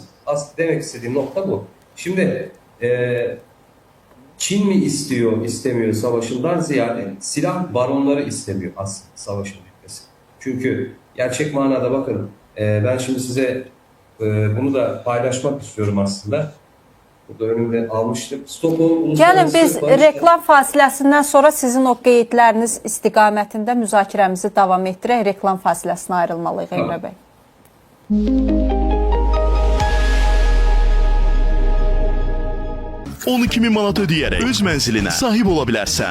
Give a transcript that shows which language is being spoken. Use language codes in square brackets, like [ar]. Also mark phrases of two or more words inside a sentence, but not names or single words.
[tr] Aslında demek istediğim nokta bu. Şimdi Çin mi istiyor, istemiyor savaşından ziyade silah baronları istemiyor aslında savaşın bitmesi. Çünkü gerçek manada bakın ben şimdi size bunu da paylaşmak istiyorum aslında. Burada önümde almıştım. [az] Gəlin biz reklam fasiləsindən sonra sizin o qeydləriniz istiqamətində müzakirəmizi davam etdirək. Reklam fasiləsinə ayrılmalıyıq Emre bəy. 12.000 manat ödəyərək öz mənzilinə sahib ola bilərsən.